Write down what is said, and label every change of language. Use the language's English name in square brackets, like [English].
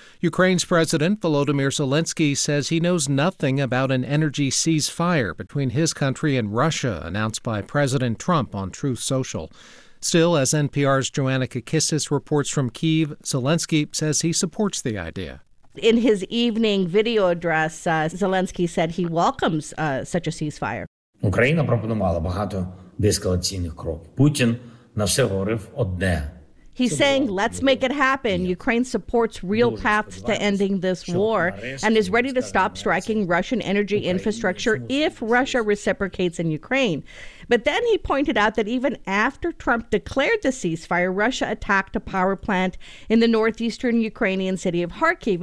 [English] Ukraine's President Volodymyr Zelensky says he knows nothing about an energy ceasefire between his country and Russia announced by President Trump on Truth Social. Still, as NPR's Joanna Kakissis reports from Kyiv, Zelensky says he supports the idea. In his evening video address, Zelensky said he welcomes such a ceasefire. [Ukrainian] Україна пропонувала багато дескалаційних кроків. Путін на все говорив одне. [English] He's saying, let's make it happen. Ukraine supports real paths to ending this war and is ready to stop striking Russian energy infrastructure if Russia reciprocates in Ukraine. But then he pointed out that even after Trump declared the ceasefire, Russia attacked a power plant in the northeastern Ukrainian city of Kharkiv.